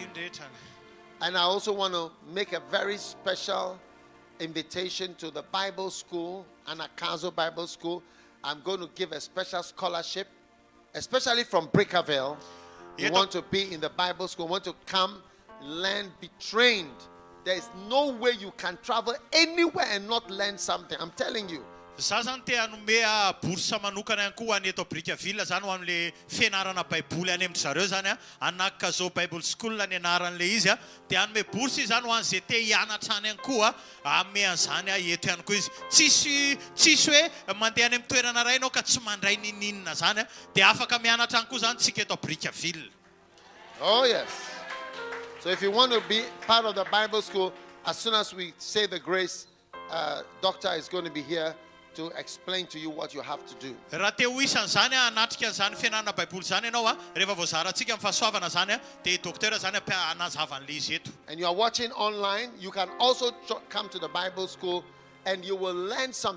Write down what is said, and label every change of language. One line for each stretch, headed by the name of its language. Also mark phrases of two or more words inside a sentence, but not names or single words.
English: And I also want to make a very special invitation to the Bible school, Anakazo Bible School. I'm going to give a special scholarship, especially from Brickaville. You want to be in the Bible school, want to come, learn, be trained. There is no way you can travel anywhere and not learn something. I'm telling you.
Malagasy: Sazante anumea bursa manokana ihany koa any eto Brickaville zany ho amin'le fianarana baiboly any amin'zareo zany Anakazo Bible School ny anaran'le izy dia anome bourse zany ho an'izay te hianatra any ihany koa ame an'izany eto ihany koa izy tsisy hoe mandeha any amin'ny toerana iray ianao ka tsy mandray nininina zany dia afaka mianatra any koa zany tsika eto Brickaville.
English: Oh yes. So if you want to be part of the Bible school, as soon as we say the grace, doctor is going to be here to explain to you what you have to do. And you are watching online, you can also come to the Bible school and you will learn something.